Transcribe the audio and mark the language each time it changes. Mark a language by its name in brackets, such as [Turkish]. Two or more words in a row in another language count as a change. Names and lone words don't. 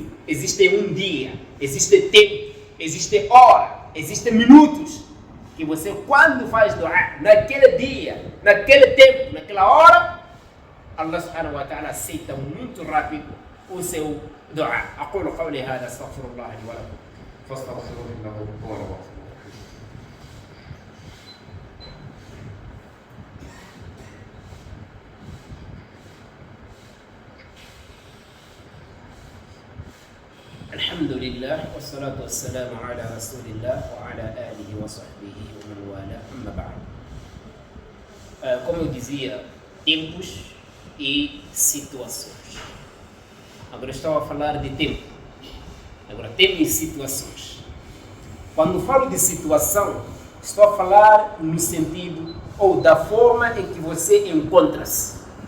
[Portuguese] Existe um dia, existe tempo, existe hora, existem minutos que você, quando faz dua, naquele dia, naquele tempo, naquela hora, [Arabic] الله سبحانه وتعالى [Portuguese] aceita muito rápido o seu dua. [Arabic] أقول قولي هذا أستغفر الله لي ولكم فاستغفروه إنه هو الغفور. الحمد لله والصلاة والسلام على رسول الله وعلى آله وصحبه ومن والاه أما بعد. [Portuguese] Como eu dizia, tempos e situações. Agora estou a falar de tempo. Agora, tempo e situações. Quando falo de situação, estou a falar no sentido ou da forma em que você encontra-se.